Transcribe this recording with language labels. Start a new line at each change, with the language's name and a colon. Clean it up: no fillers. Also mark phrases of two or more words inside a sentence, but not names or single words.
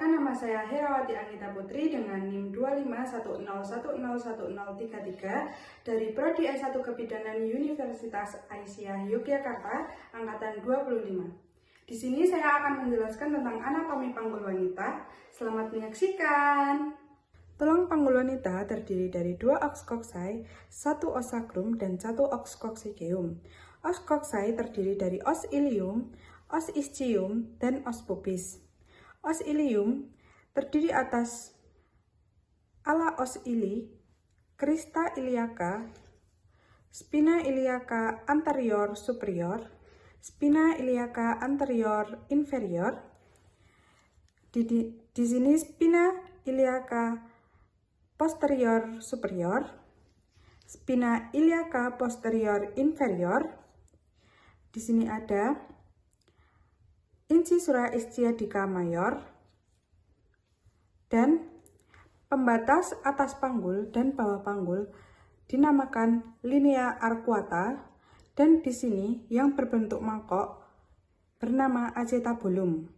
Indonesian: nama saya Herawati Anggita Putri dengan NIM 25101011033 dari Prodi S1 Kebidanan Universitas Aisyah Yogyakarta angkatan 25. Di sini saya akan menjelaskan tentang anatomi panggul wanita. Selamat menyaksikan. Tulang panggul wanita terdiri dari 2
Latin: os coxae,
Indonesian: 1
Latin: os sacrum,
Indonesian: dan 1
Latin: os coccygeum. Os coxae
Indonesian: terdiri dari
Latin: os ilium, os ischium, dan os pubis. Os ilium
Indonesian: terdiri atas
Latin: ala os ili, crista iliaca, spina iliaca anterior superior, spina iliaca anterior inferior.
Indonesian: Di sini
Latin: spina iliaca posterior superior, spina iliaca posterior inferior.
Indonesian: Di sini ada
Latin: incisura ischiadica mayor
Indonesian: dan pembatas atas panggul dan bawah panggul dinamakan
Latin: linea arcuata,
Indonesian: dan di sini yang berbentuk mangkok bernama acetabulum.